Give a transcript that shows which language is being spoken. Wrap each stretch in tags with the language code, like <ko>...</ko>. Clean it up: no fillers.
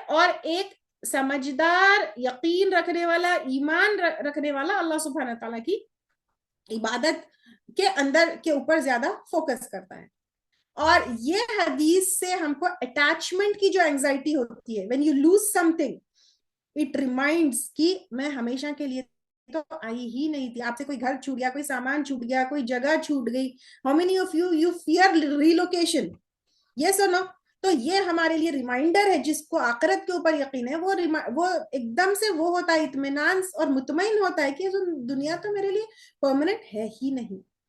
<ur>اور ایک سمجھدار, یقین رکھنے والا, ایمان رکھنے والا اللہ سبحانہ تعالیٰ کی عبادت کے اندر کے اوپر زیادہ فوکس کرتا ہے. اور یہ حدیث سے ہم کو اٹیچمنٹ کی جو اینگزائٹی ہوتی ہے,</ur> <en>when you lose something, it reminds</en> <ur>کہ میں ہمیشہ کے لیے تو آئی ہی نہیں تھی. آپ سے کوئی گھر چھوٹ گیا, کوئی سامان چھوٹ گیا, کوئی جگہ چھوٹ گئی.</ur> <en>How many of you fear relocation? Yes or no?</en> <ur>تو یہ ہمارے لیے ریمائنڈر ہے, جس کو آخرت کے اوپر یقین ہے, وہ ایک دم سے وہ ہوتا ہے, اطمینان اور مطمئن ہوتا ہے کہ دنیا تو میرے لیے پرماننٹ ہے ہی نہیں.</ur>